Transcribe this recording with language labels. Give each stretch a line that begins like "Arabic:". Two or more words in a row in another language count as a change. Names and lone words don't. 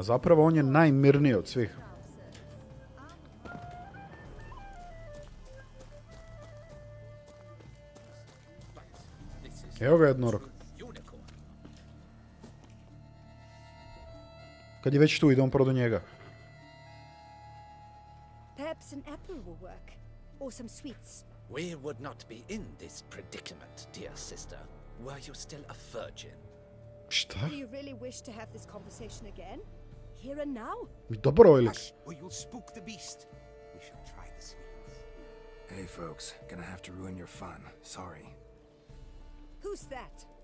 Serbian: Zapravo on je najmirniji od svih. Evo ga jednorog. Kad je već tu, idemo prvo do njega.
English: Perhaps an apple will work, or some sweets. We would not be in this predicament, dear sister, were you still a virgin.
Serbian: Šta?
English: Do you really wish to have this conversation again? Here and now?
Serbian: Dobro ovaj lik.
English: Hush, or you'll spook the beast. We shall try the sweets. Hey folks, gonna have to ruin your fun. Sorry. Who's that?